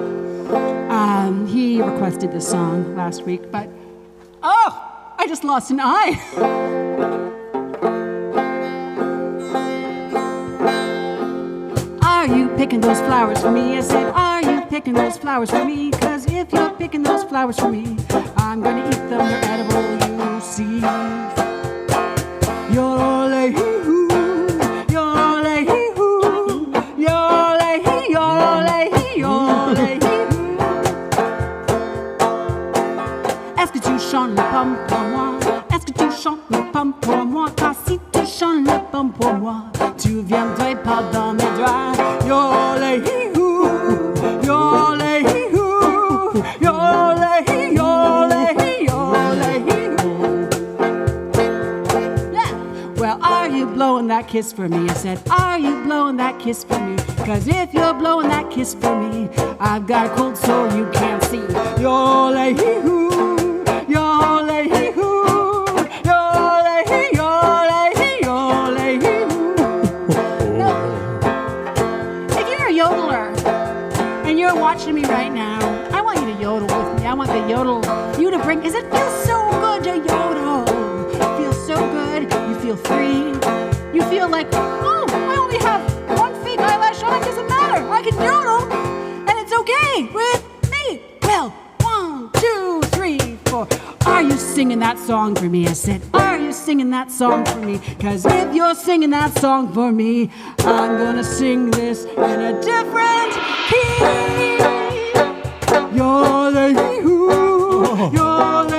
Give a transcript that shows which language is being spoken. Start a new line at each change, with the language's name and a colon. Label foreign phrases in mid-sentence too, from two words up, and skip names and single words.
English: He requested this song last week, but I just lost an eye. Are you picking those flowers for me? I said, are you picking those flowers for me? 'Cause if you're picking those flowers for me, I'm gonna eat them, they're edible, you see. Yo-le-hee-hoo, yo-le-hee-hoo, yo-le-hee, yo-le-hee, yo-le-hee-hoo.
French: Est-ce que tu chantes le pomme pour moi? Est-ce que tu chantes le pomme pour moi? Car si tu chantes le pomme pour moi, tu viendrais pas dans mes draps. Yo-le-hee-hoo, yo-le-hee-hoo, yo-le-hee, yo-le-hee, yo-le-hee-hoo.
English: Yeah. Well, are you blowing that kiss for me? I said, are you blowing that kiss for me? 'Cause if you're blowing that kiss for me, I've got a cold sore you can't see. Yo-le-hee-hoo, yo-le-hee-hoo, yo-le-hee, yo-le-hee, yo-le-hee-hoo. If you're a yodeler and you're watching me right now, I want you to yodel with me. I want the yodel you to bring, 'cause it feels so good to yodel. It feels so good. You feel free. You feel like, oh, I only have one fake eyelash on. It doesn't matter. I can yodel, and it's okay with me. Well, 1, 2, 3, 4. Are you singing that song for me? I said, are you singing that song for me? 'Cause if you're singing that song for me, I'm gonna sing this in a different key. Yo-le-hee-hoo, yo